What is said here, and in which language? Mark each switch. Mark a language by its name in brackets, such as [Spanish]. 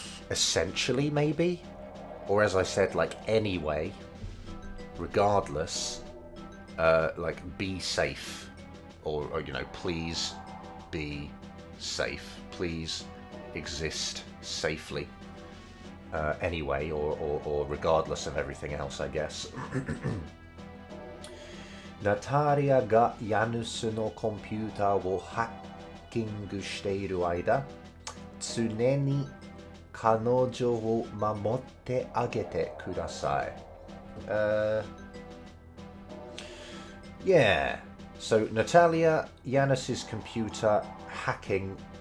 [English] essentially maybe, or as I said, like anyway, regardless, like be safe, or you know, please be safe, please exist safely. Anyway, or regardless of everything else, I guess. [Japanese] Natalia がヤヌスのコンピューターをハッキングしている間、常に彼女を守ってあげてください。 [English] Yeah. So Natalia Yanis's computer hacking.